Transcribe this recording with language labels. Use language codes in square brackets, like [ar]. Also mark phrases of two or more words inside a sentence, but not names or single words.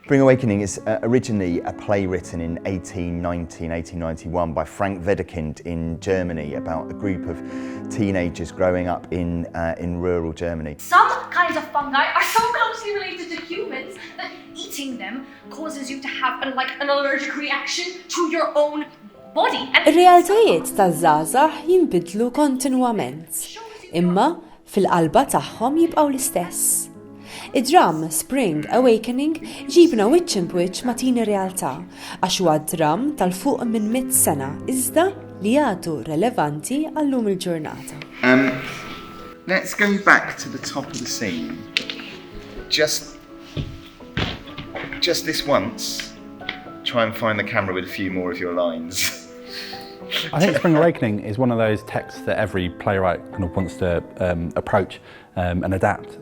[en] Spring Awakening is originally a play written in 1891 by Frank Wedekind in Germany about a group of teenagers growing up in rural Germany. Some kinds of fungi are so closely related to humans that eating them causes you to have an allergic reaction to your own body. [mt] Ir-realtajiet taż-żgħażagħ jinbidlu kontinwament, imma fil-qalba tagħhom jibqgħu l-istess. Id-dramm Spring Awakening iġibna wiċċ ma' ir-realtà għax huwa d-dramm tal-fuq minn mitt sena iżda li għadu relevanti għall-lum il-ġurnata. [en] Let's go back to the top of the scene. Just this once. Try and find the camera with a few more of your lines. I think Spring Awakening is one of those texts that every playwright kind of wants to approach and adapt.